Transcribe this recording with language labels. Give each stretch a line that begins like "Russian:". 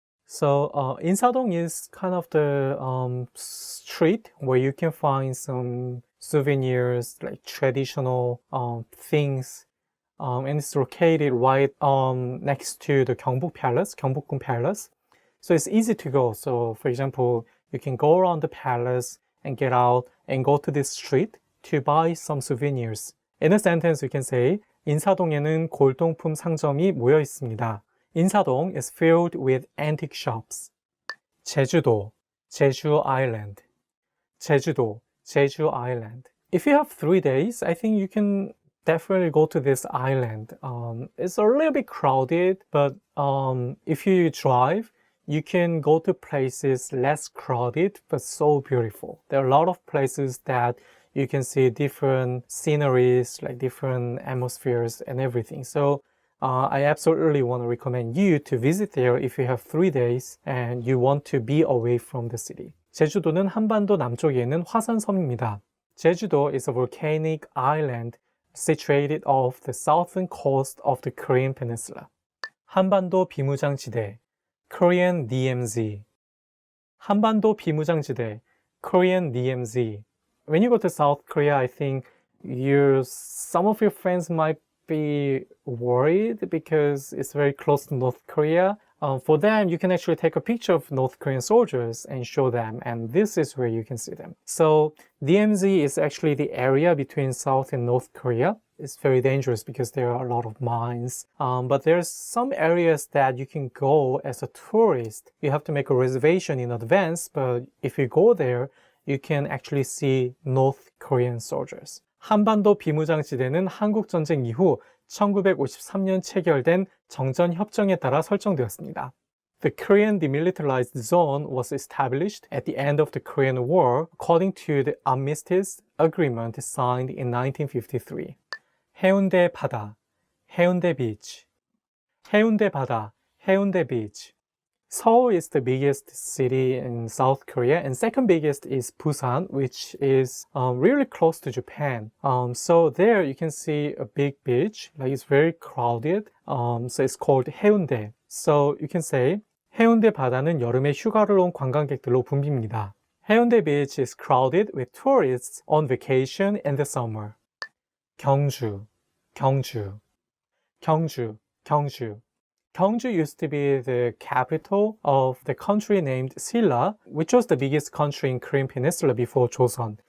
English: So 인사동 is kind of the street where you can find some souvenirs, like traditional things, and it's located right next to the 경복 Palace, 경복궁 Palace. So it's easy to go. So for example, you can go around the palace and get out and go to this street to buy some souvenirs. In a sentence, you can say
Korean: 인사동에는 골동품 상점이 모여 있습니다.
English: 인사동 is filled with antique shops. 제주도, 제주 Island. 제주도, 제주 Island. If you have 3 days, I think you can definitely go to this island. It's a little bit crowded, but if you drive, you can go to places less crowded, but so beautiful. There are a lot of places that you can see different sceneries, like different atmospheres and everything. So I absolutely want to recommend you to visit there if you have 3 days and you want to be away from the city.
Korean: 제주도는 한반도 남쪽에 있는 화산섬입니다.
English: Jeju-do is a volcanic island situated off the southern coast of the Korean peninsula.
Korean: 한반도 비무장지대,
English: Korean DMZ.
Korean: 한반도 비무장지대,
English: Korean DMZ. When you go to South Korea, I think some of your friends might be worried because it's very close to North Korea. For them, you can actually take a picture of North Korean soldiers and show them, and this is where you can see them. So DMZ is actually the area between South and North Korea. It's very dangerous because there are a lot of mines. But there's some areas that you can go as a tourist. You have to make a reservation in advance, but if you go there, you can actually see North Korean soldiers.
Korean: 한반도 비무장지대는 한국전쟁 이후 1953년 체결된 정전협정에 따라 설정되었습니다.
English: The Korean Demilitarized Zone was established at the end of the Korean War according to the Armistice Agreement signed in 1953. 해운대 바다, 해운대 beach. 해운대 바다, 해운대 beach. Seoul is the biggest city in South Korea, and second biggest is Busan, which is really close to Japan. So there you can see a big beach, like it's very crowded. So it's called 해운대. So you can say
Korean: 해운대 바다는 여름에 휴가를 온 관광객들로 붐빕니다.
English: 해운대 beach is crowded with tourists on vacation in the summer. 경주, 경주, 경주, 경주. Gyeongju used to be the capital of the country named Silla, which was the biggest country in Korean Peninsula before Joseon.